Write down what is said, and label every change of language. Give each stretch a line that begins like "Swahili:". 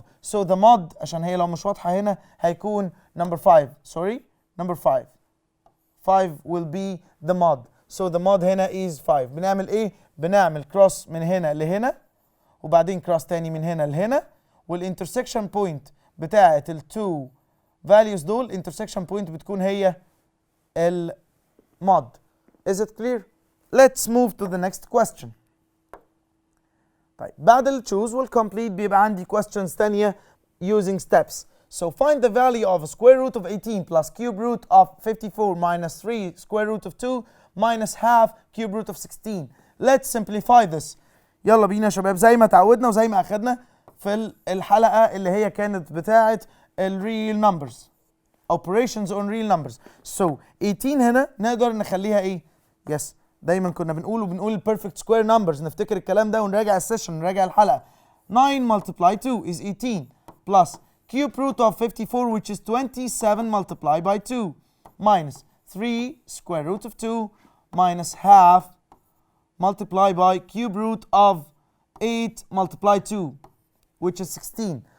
English: So the mod
Arabic: عشان هي لو مش واضحه هنا هيكون
English: number 5 sorry number 5 will be the mod. So the mod هنا is 5.
Arabic: بنعمل ايه؟ بنعمل cross من هنا لهنا وبعدين cross تاني من هنا لهنا والانترسكشن بوينت بتاعت التو values دول intersection point بتكون هي المود.
English: Is it clear? Let's move to the next question.
Arabic: طيب بعد ال choose وال complete بيبقى عندي questions تانية using steps.
English: So find the value of square root of 18 plus cube root of 54 minus 3 square root of 2 minus half cube root of 16. Let's simplify this.
Arabic: يلا بينا يا شباب زي ما تعودنا وزي ما اخدنا في الحلقة اللي هي كانت بتاعة الريل نمبرز
English: operations on real numbers.
Arabic: So 18 هنا نقدر نخليها ايه؟ يس دايما كنا بنقول
English: perfect square numbers،
Arabic: نفتكر الكلام ده ونراجع السيشن نراجع الحلقة.
English: 9 multiplied 2 is 18 plus cube root of 54 which is 27 multiplied by 2 minus 3 square root of 2 minus half multiplied by cube root of 8 multiplied 2 which is 16.